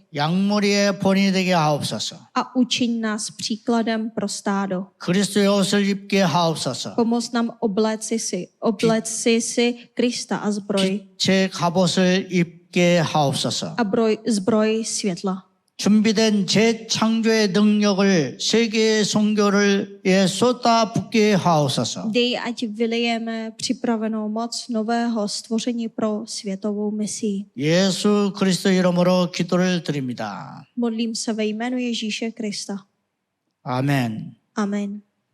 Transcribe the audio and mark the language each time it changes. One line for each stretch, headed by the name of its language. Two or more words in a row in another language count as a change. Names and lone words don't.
Korean: 양머리의 본이 되게 하옵소서.
Czech: a učiň nás příkladem pro stádo.
Korean: 그리스도의 옷을 입게 하옵소서.
Czech: Pomoz nám obleci si Krista a zbroj
Korean: 빛의 갑옷을 입게 하옵소서.
Czech: a zbroj světla.
Korean: 준비된 재창조의 능력을 세계의 선교를 쏟아붓게 하옵소서.
Czech: Dej, ať vylejeme připravenou moc nového stvoření pro světovou misii.
Korean: 예수 그리스도 이름으로 기도를 드립니다.
Czech: Modlím se ve jménu Ježíše Krista.
Korean: 아멘.
Czech: Amen.